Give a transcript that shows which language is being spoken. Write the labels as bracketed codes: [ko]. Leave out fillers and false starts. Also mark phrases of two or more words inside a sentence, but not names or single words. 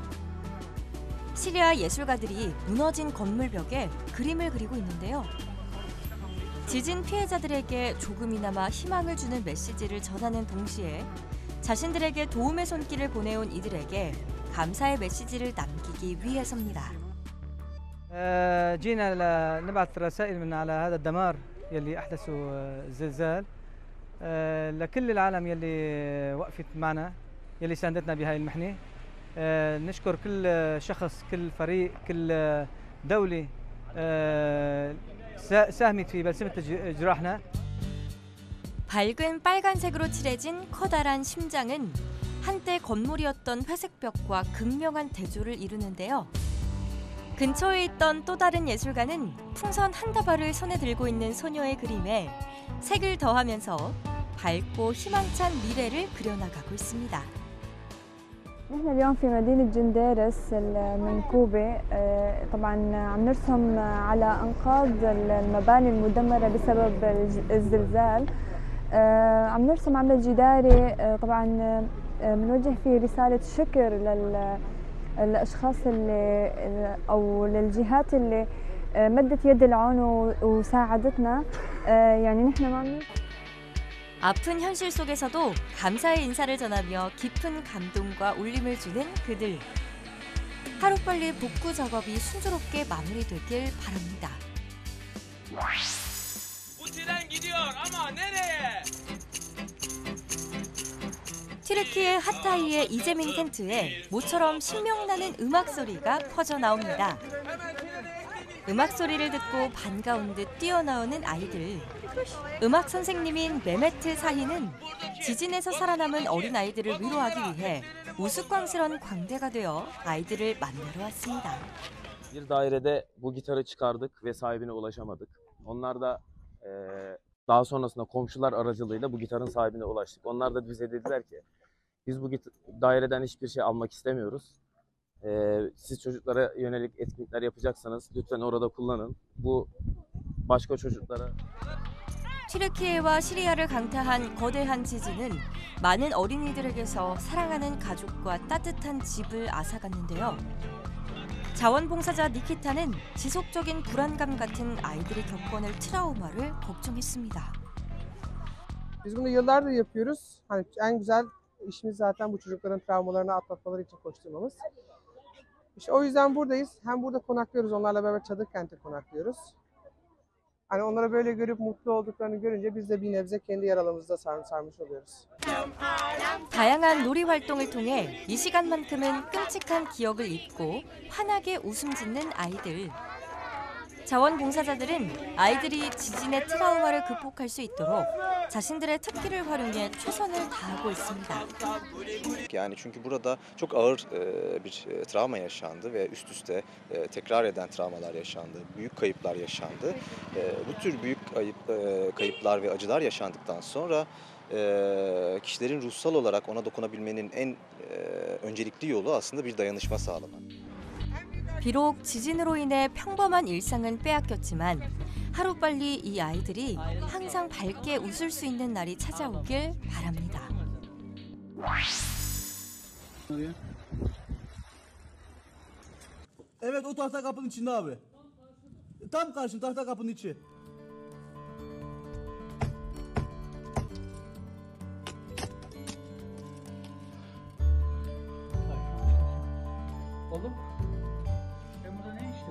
[ko] 시리아 예술가들이 무너진 건물벽에 그림을 그리고 있는데요. 지진 피해자들에게 조금이나마 희망을 주는 메시지를 전하는 동시에 자신들에게 도움의 손길을 보내온 이들에게 감사의 메시지를 남기기 위해서입니다. [ar] جينا نبعث رسائل من على هذا الدمار يلي أحدثه الزلزال لكل العالم يلي وقفت معنا يلي ساندتنا بهاي المحنة. نشكر كل شخص كل فريق كل دولة ساهمت في بلسمة جراحنا. [ko] 밝은 빨간색으로 칠해진 커다란 심장은 한때 건물이었던 회색벽과 극명한 대조를 이루는데요. 근처에 있던 또 다른 예술가는 풍선 한 다발을 손에 들고 있는 소녀의 그림에 색을 더하면서 밝고 희망찬 미래를 그려나가고 있습니다. [ar] نحن اليوم في مدينة جنديرس المنكوبة طبعا عم نرسم على أنقاض المباني المدمرة بسبب الزلزال. عم نرسم عمل جداري طبعا بنوجه فيه رسالة شكر للأشخاص اللي أو للجهات اللي مدت يد العون وساعدتنا. يعني نحن ما [ko] 아픈 현실 속에서도 감사의 인사를 전하며 깊은 감동과 울림을 주는 그들. 하루빨리 복구 작업이 순조롭게 마무리되길 바랍니다. 튀르키예 하타이의 이재민 텐트에 모처럼 신명나는 음악 소리가 퍼져 나옵니다. 음악 소리를 듣고 반가운 듯 뛰어나오는 아이들. 음악 선생님인 메메트 사히는 지진에서 살아남은 어린아이들을 위로하기 위해 우스꽝스런 광대가 되어 아이들을 만나러 왔습니다. [tr] Bir dairede bu gitarı çıkardık ve sahibine ulaşamadık. Onlar da daha sonrasında komşular aracılığıyla bu gitarın sahibine ulaştık. Onlar da bize dediler ki biz bu daireden hiçbir şey almak istemiyoruz. Siz çocuklara yönelik etkinlikler yapacaksanız lütfen orada kullanın. Bu başka çocuklara. [ko] 튀르키예와 시리아를 강타한 거대한 지진은 많은 어린이들에게서 사랑하는 가족과 따뜻한 집을 앗아갔는데요. 자원봉사자 니키타는 지속적인 불안감 같은 아이들이 겪어낼 트라우마를 걱정했습니다. [tr] Biz bunu yıllardır yapıyoruz. Hani en güzel işimiz zaten bu çocukların travmalarını atlatmaları için koşturmamız. İşte o yüzden buradayız. Hem burada konaklıyoruz, onlarla beraber çadır kente konaklıyoruz. Hani onları böyle görüp mutlu olduklarını görünce biz de bir nebze kendi yaralarımızda sarmış oluyoruz. [ko] 다양한 놀이 활동을 통해 이 시간만큼은 끔찍한 기억을 잊고 환하게 웃음 짓는 아이들. 자원봉사자들은 아이들이 지진의 트라우마를 극복할 수 있도록 자신들의 특기를 활용해 최선을 다하고 있습니다. [tr] Yani çünkü burada çok ağır bir travma yaşandı ve üst üste tekrar eden travmalar yaşandı, büyük kayıplar yaşandı. Bu tür büyük kayıplar ve acılar yaşandıktan sonra kişilerin ruhsal olarak ona dokunabilmenin en öncelikli yolu aslında bir dayanışma sağlamak. [ko] 비록 지진으로 인해 평범한 일상은 빼앗겼지만 하루빨리 이 아이들이 항상 밝게 웃을 수 있는 날이 찾아오길 바랍니다. [tr] Evet, o tahta kapının içinde abi. Tam karşım tahta kapının içi. Oğlum, sen burada ne içtin?